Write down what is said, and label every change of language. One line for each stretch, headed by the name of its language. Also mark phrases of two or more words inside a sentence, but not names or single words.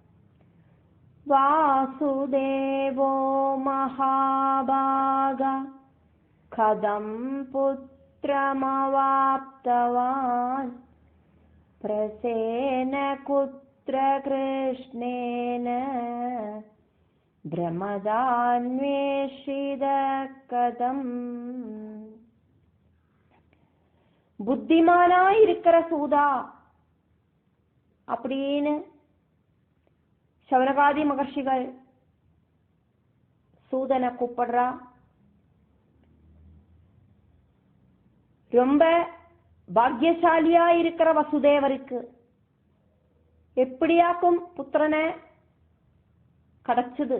Sanskrit: വാസുദേവോ മഹാഭാഗ കഥം പുത്രമവാപ്തവാൻ പ്രസേന കുത്ര കൃഷ്ണേന ബ്രഹ്മദാന്വേഷിത കഥം.
Tamil: புத்திமானாயிருக்கிற சூதா அப்படின்னு சௌனகாதி மகர்ஷிகள் சூதனை கூப்பிடுறா. ரொம்ப பாக்கியசாலியா இருக்கிற வசுதேவருக்கு எப்படியாக்கும் புத்திரனை கிடைச்சது.